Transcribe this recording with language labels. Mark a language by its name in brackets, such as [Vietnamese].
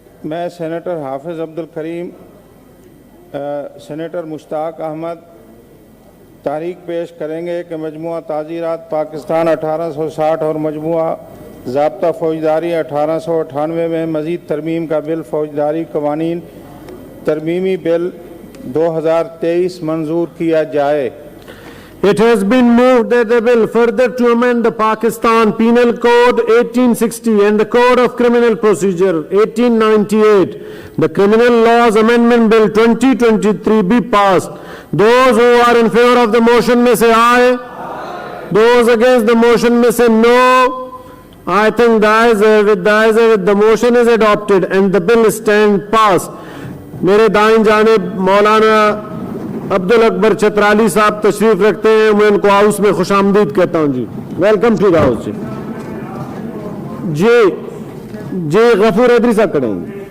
[Urdu] میں سینیٹر حافظ عبد الکریم سینیٹر مشتاق احمد تحریک پیش کریں گے کہ مجموعہ تعزیرات پاکستان 1860 اور مجموعہ ضابطہ فوجداری 1898 میں مزید ترمیم کا بل فوجداری قوانین ترمیمی بل 2023 منظور کیا جائے۔ [English] It has been moved that the bill further to amend the Pakistan Penal Code 1860 and the Code of Criminal Procedure 1898, the Criminal Laws Amendment Bill 2023 be passed. Those who are in favor of the motion may say aye. Those against the motion may say no. I think the motion is adopted and the bill stand passed. [Urdu] میرے دائیں جانب مولانا عبدال اکبر چترالی صاحب تشریف رکھتے ہیں، میں ان کو house میں خوش آمدید کہتا ہوں۔ جی [English] Welcome to the house. [Urdu] جی غفور حیدری صاحب کریں گے۔